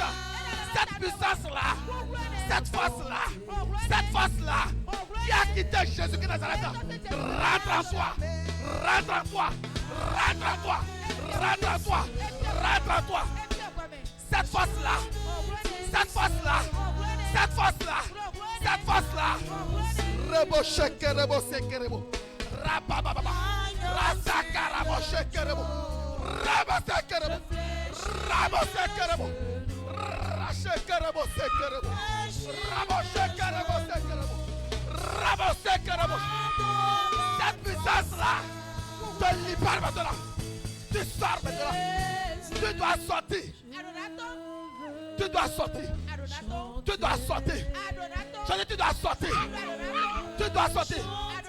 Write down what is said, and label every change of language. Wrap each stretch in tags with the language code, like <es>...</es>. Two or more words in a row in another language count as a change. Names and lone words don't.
<fr>Cette puissance-là, cette force-là, cette force-là qui a quitté Jésus de Nazareth, rentre en toi. Rentre en toi. Rentre en toi. Rentre en toi. Rentre en toi. Cette force-là, cette force-là, cette force-là, cette force-là. Rebo shekerebo sekerebo. Rabababa. Rasakarabo shekerebo. Rabo sekerebo. Rabo sekerebo. Rashekerebo sekerebo. Rabo shekerebo sekerebo. Rabo sekerebo. Cette puissance-là te libère maintenant. Tu sors maintenant. Tu dois sortir. Tu dois sortir. Tu dois sortir. Je dis tu dois sortir. Tu dois sortir.</fr>